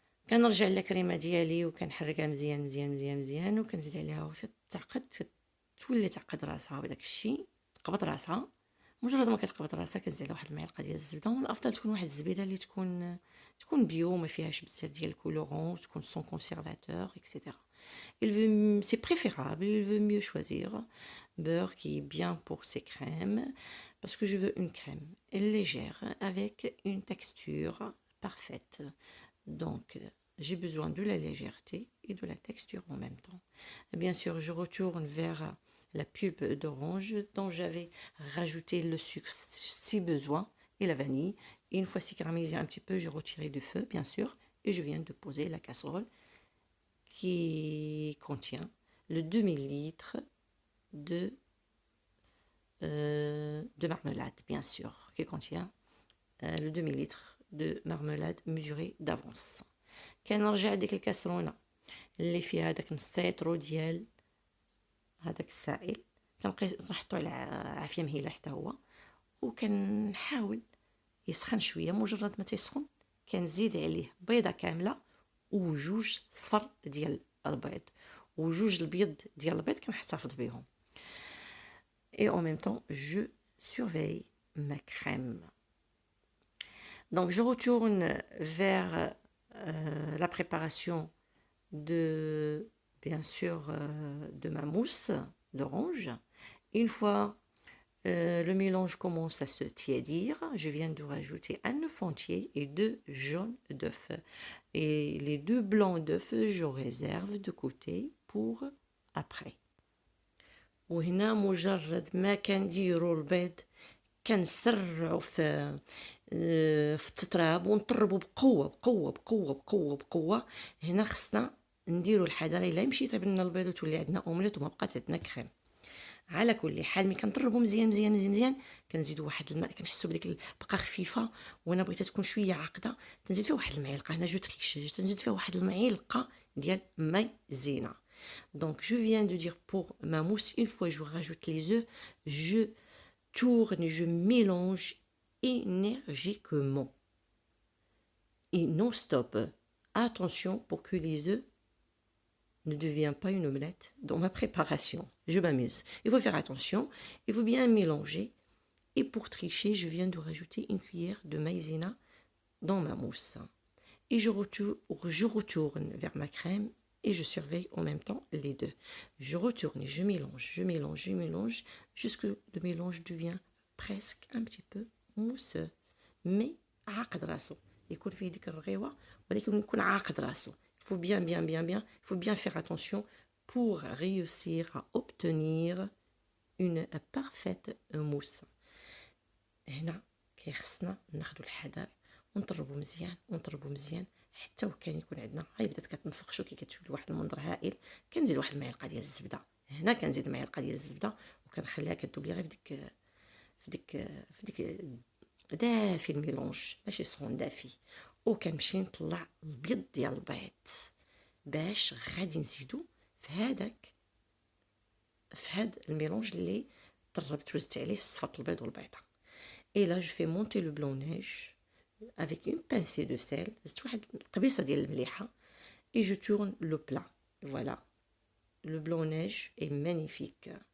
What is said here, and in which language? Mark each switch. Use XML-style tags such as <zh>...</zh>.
<ar>كنرجع للكريمه ديالي وكنحركها مزيان مزيان مزيان مزيان وكنزيد عليها وتعقد، تولي تعقد راسها وداك الشيء تقبض راسها. مجرد ما كتقبض راسها كنزيد عليها واحد المعلقه ديال الزبده، ومن الافضل تكون واحد الزبيده اللي تكون بيو ما فيهاش بزاف ديال الكولورون وتكون</ar> <fr>سون كونسيرفاتور</fr> <ar>اكسيتيرا.</ar> <fr>C'est préférable, il veut mieux choisir beurre qui est bien pour ces crèmes, parce que je veux une crème légère avec une texture parfaite. Donc, j'ai besoin de la légèreté et de la texture en même temps. Bien sûr, je retourne vers la pulpe d'orange dont j'avais rajouté le sucre si besoin et la vanille. Et une fois caramélisé un petit peu, je retirais du feu, bien sûr, et je viens de poser la casserole qui contient le demi-litre de marmelade, bien sûr, qui contient le demi-litre de marmelade mesurée d'avance.</fr> <ar>كنرجع ديك الكاسرونه اللي فيها داك السيترو ديال هذاك السائل، كنحطو على عافيه مهيله حتى هو، وكنحاول يسخن شويه. مجرد ما تيسخن كنزيد عليه بيضه كامله وجوج صفر ديال البيض وجوج البيض ديال البيض كنحتفظ بهم.</ar> <fr>Et en même temps je surveille ma crème. Donc je retourne vers la préparation bien sûr de ma mousse d'orange. Une fois le mélange commence à se tiédir, je viens de rajouter un œuf entier et 2 jaunes d'œufs. Et les 2 blancs d'œufs, je réserve de côté pour après.</fr> <ar>وهنا مجرد ما كنديروا البيض كنسرعوا في التطراب ونطربوا بقوه بقوه بقوه بقوه بقوه. هنا خصنا نديروا الحذر الا يمشي يطيب لنا البيض وتولي عندنا اومليت وما بقات عندنا كريم. على كل حال ملي كنطربو مزيان مزيان مزيان مزيان كنزيدو واحد الماء، كنحسو بديك البقى خفيفه، وانا بغيتها تكون شويه عاقده تنزيد فيها واحد المعلقه، هنا</ar> <fr>جو تريشي</fr> <ar>تنزيد فيها واحد المعلقه ديال مايزينا.</ar> <fr>Donc je viens de dire pour ma mousse, une fois je rajoute les œufs, je tourne, je mélange énergiquement et non stop. Attention pour que les œufs ne deviennent pas une omelette dans ma préparation. Je m'amuse. Il faut faire attention, il faut bien mélanger. Et pour tricher, je viens de rajouter une cuillère de maïzena dans ma mousse. Et je retourne vers ma crème et je surveille en même temps les deux. Je retourne et je mélange, je mélange, je mélange, jusque le mélange devient presque un petit peu mousseux.</fr> <ar>Mais عاقد راسو يكون فيه ديك الرغيوة ولكن يكون عاقد راسو.</ar> <fr>Il faut il faut bien faire attention pour réussir à obtenir une parfaite mousse.</fr> <ar>هنا كيخصنا ناخدو الحذر ونطربو مزيان حتى وكان يكون عندنا بدات كتنفخ شو كي كتشوف واحد المنظر هائل. كنزيد واحد المعلقه ديال الزبده، هنا كنزيد معلقه ديال الزبده وكنخليها كتذوب غير في ديك دافي الميلونج، ماشي سخون دافي. وكنمشي نطلع البيض ديال البيض باش غادي نزيدو في هاد الميلونج اللي طربت وزدت عليه صفه البيض والبيضه.</ar> <fr>Et là, je fais monter le blanc-neige avec une pincée de sel.</fr> <ar>زدت واحد القبيصة ديال المليحة.</ar> <fr>Et je tourne le plat. Voilà. Le blanc-neige est magnifique.</fr>